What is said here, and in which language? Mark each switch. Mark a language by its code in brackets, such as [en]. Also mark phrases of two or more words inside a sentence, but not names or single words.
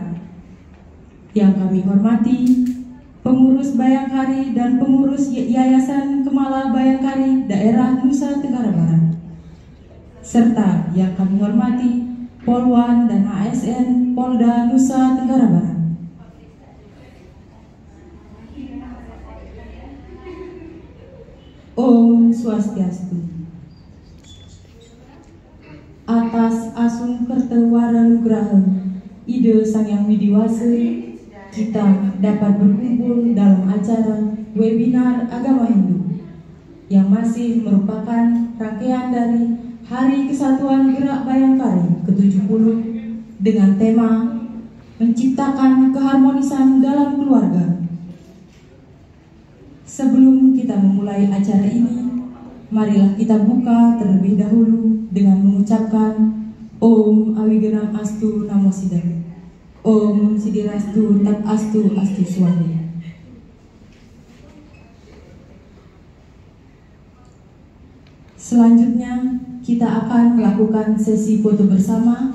[id] Yang kami hormati pengurus Bayangkari dan pengurus Yayasan Kemala Bayangkari daerah Nusa Tenggara Barat. Serta yang kami hormati Polwan dan ASN Polda Nusa Tenggara Barat. Om Swastiastu. Atas [ban] asung kertewara nugraha ide [id] Sang Yang Widiwasa, kita dapat berkumpul dalam acara webinar agama Hindu yang masih merupakan rangkaian dari Hari Kesatuan Gerak Bayangkari ke-70 dengan tema menciptakan keharmonisan dalam keluarga. Sebelum kita memulai acara ini, marilah kita buka terlebih dahulu dengan mengucapkan [sa] Om Awigenang Astu Namo Siddhaya. Om Sidirastu Tat Astu Astu Swami. [id] Selanjutnya kita akan melakukan sesi foto bersama.